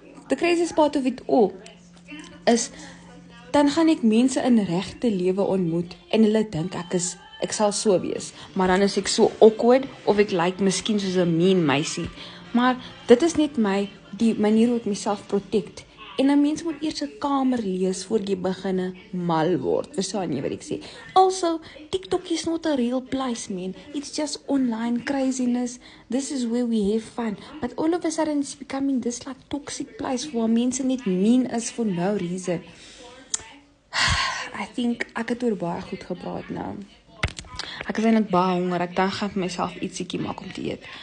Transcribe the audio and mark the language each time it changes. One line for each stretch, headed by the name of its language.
English: The craziest part of it all is
Afrikaans: dan gaan ek mense in regte lewe ontmoet en hulle dink ek sal so wees, maar dan is ek so awkward of ek lyk miskien soos 'n mean meisie. Maar dit is net die manier hoe ek myself protect. En 'n mens moet eers 'n kamer lees voor jy beginne mal word. Verstaan jy wat ek sê?
English: Also, TikTok is not a real place, man. It's just online craziness. This is where we have fun. But all of a sudden it's becoming this like toxic place
Afrikaans: waar mense net mean is
English: for no reason. I think
Afrikaans: ek het oor baie goed gepraat nou. Ek is eintlik baie honger, ek dan gaan vir myself ietsiekie maak om te eet.